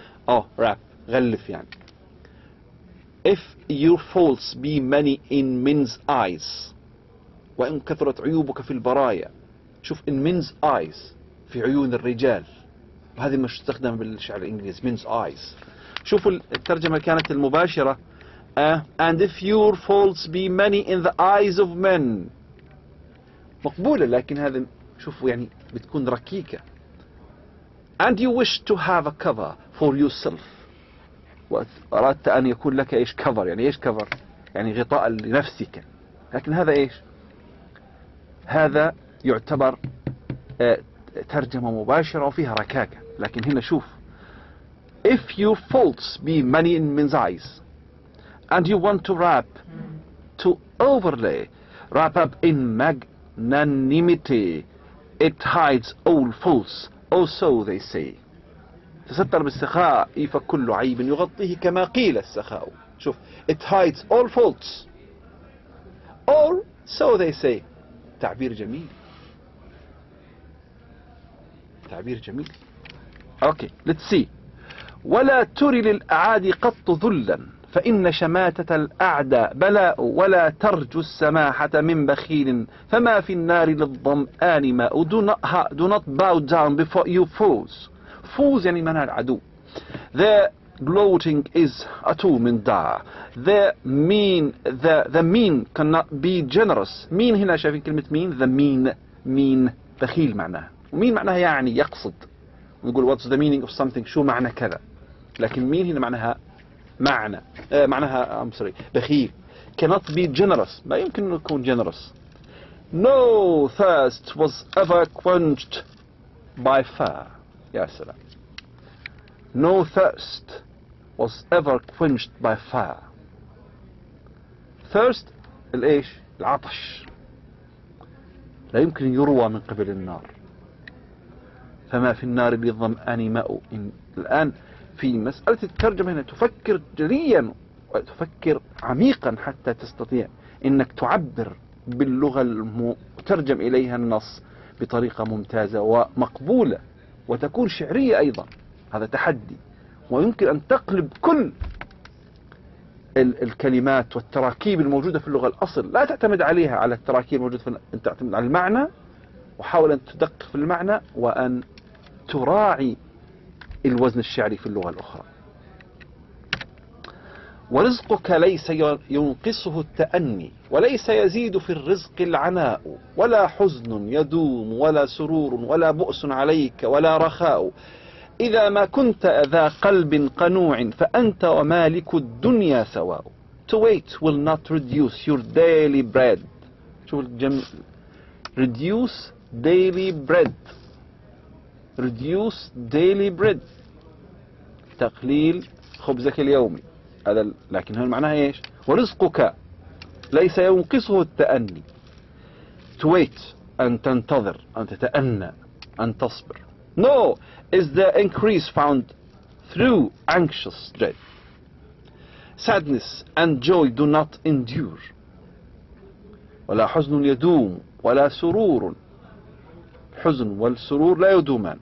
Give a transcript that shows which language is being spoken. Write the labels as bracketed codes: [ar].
[en] Oh, wrap, [ar] غلف يعني. [en] If your faults be many in men's eyes، [ar] وإن كثرت عيوبك في البرايا. شوف [en] in men's eyes، [ar] في عيون الرجال، وهذه مش تستخدم بالشعر الإنجليزي men's eyes. شوفوا الترجمة كانت المباشرة. [en] And if your faults be many in the eyes of men، [ar] مقبولة، لكن هذا شوفوا يعني بتكون ركيكة. [en] And you wish to have a cover for yourself، [ar] وأردت أن يكون لك إيش cover، يعني إيش cover، يعني غطاء لنفسك. لكن هذا إيش؟ هذا يعتبر ترجمة مباشرة وفيها ركاكة. لكن هنا شوف [en] if your faults be many in men's eyes and you want to overlay, wrap up in magnanimity, it hides all faults, or so they say. [ar] تستر بالسخاء فكل عيب يغطيه كما قيل السخاء. شوف [en] it hides all faults, or so they say. [ar] تعبير جميل، تعبير جميل. [en] Okay let's see. [ar] ولا تري للأعادي قط ذلا، فإن شماتة الأعداء بلاء، ولا ترجو السماحة من بخيل، فما في النار للظمآن ماء. [en] Do not bow down before you foes. [ar] foes يعني منها العدو. [en] The gloating is a tool [ar] من داع. [en] The mean cannot be generous. [ar] mean هنا شايفين كلمة mean. the mean بخيل معناها، ومين معناها يعني يقصد. نقول [en] what's the meaning of something، [ar] شو معنى كذا. لكن mean هنا معناها معناها بخيل. [en] cannot be generous، [ar] ما يمكن أن يكون [en] generous. No thirst was ever quenched by fire. [ar] يا سلام. [en] No thirst was ever quenched by fire. [ar] thirst الإيش؟ العطش، لا يمكن يروى من قبل النار. فما في النار للظمآن ماء. الآن في مسألة الترجمة هنا تفكر جليا وتفكر عميقا حتى تستطيع انك تعبر باللغة المترجم اليها النص بطريقة ممتازة ومقبولة، وتكون شعرية ايضا. هذا تحدي، ويمكن ان تقلب كل الكلمات والتراكيب الموجودة في اللغة الأصل. لا تعتمد عليها، على التراكيب الموجودة أن تعتمد على المعنى، وحاول أن تدقق في المعنى وأن تراعي الوزن الشعري في اللغة الأخرى. ورزقك ليس ينقصه التأني وليس يزيد في الرزق العناء ولا حزن يدوم ولا سرور ولا بؤس عليك ولا رخاء إذا ما كنت ذا قلب قنوع فأنت ومالك الدنيا سواء. [en] To wait will not reduce your daily bread. [ar] شوف [en] reduce daily bread. reduce daily bread [ar] تقليل خبزك اليومي. هذا لكن هنا معناها ايش؟ ورزقك ليس ينقصه التأني. [en] to wait [ar] أن تنتظر أن تتأنى أن تصبر. [en] No is the increase found through anxious dread. Sadness and joy do not endure. [ar] ولا حزن يدوم ولا سرور. حزن والسرور لا يدومان.